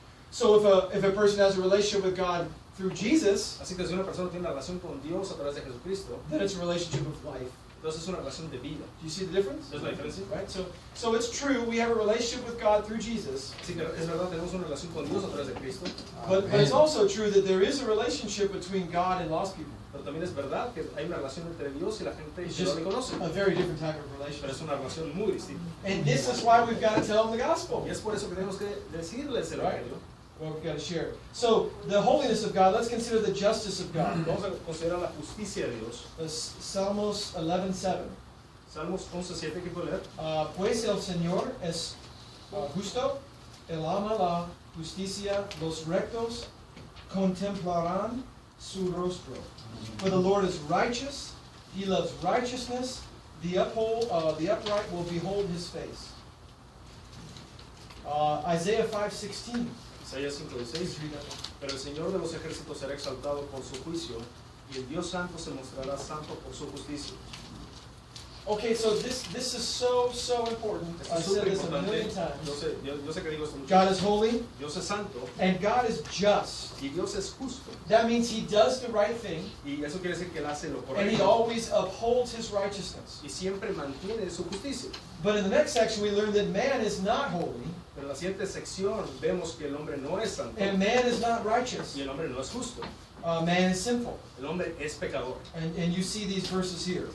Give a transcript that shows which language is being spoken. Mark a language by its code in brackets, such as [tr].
[en] So if a person has a relationship with God through Jesus, [es] Así que si una persona tiene una relación con Dios a través de Jesucristo, [en] then it's a relationship of life. [es] entonces es una relación de vida. [en] Do you see the difference? [es] ¿Es la diferencia? [en] Right? So it's true, we have a relationship with God through Jesus, [es] Así que es verdad, tenemos una relación con Dios a través de Cristo, [en] but it's also true that there is a relationship between God and lost people. [es] pero también es verdad que hay una relación entre Dios y la gente [en] It's [es] que no [en] just [es] le conoce. [en] a very different type of [es] Pero [en] relationship. [es] es una relación muy distinta. [en] And this is why we've got to tell them the gospel. [es] Y es por eso que tenemos que decirles el Evangelio. [en] Well, we've got to share it. So the holiness of God, let's consider the justice of God. [es] Vamos a considerar la justicia de Dios. Salmos 11:7. Salmos 11:7, ¿qué puedo leer? Pues el Señor es justo, Él ama la justicia, los rectos contemplarán su rostro. [en] For the Lord is righteous, He loves righteousness, the upright will behold His face. Isaiah 5:16. [es] Isaías 5:16. Pero el Señor de los ejércitos será exaltado por su juicio, y el Dios santo se mostrará santo por su justicia. [en] Okay, so this is so important. [es] Esto [en] I [es] es [en] said [es] súper [en] this a million [es] importante. [en] times. [es] Yo sé que digo esto mucho. [en] God is holy [es] Dios es santo [en] and God is just. [es] y Dios es justo. [en] That means He does the right thing [es] Y eso quiere decir que Él hace lo [en] and He [es] correcto [en] always upholds His righteousness. [es] y siempre mantiene su justicia. [en] But in the next section we learn that man is not holy [es] Pero en la siguiente sección vemos que el hombre no es santo [en] and man is not righteous. [es] y el hombre no es justo. [en] Man is sinful. [es] El hombre es pecador. [en] And you see these verses here.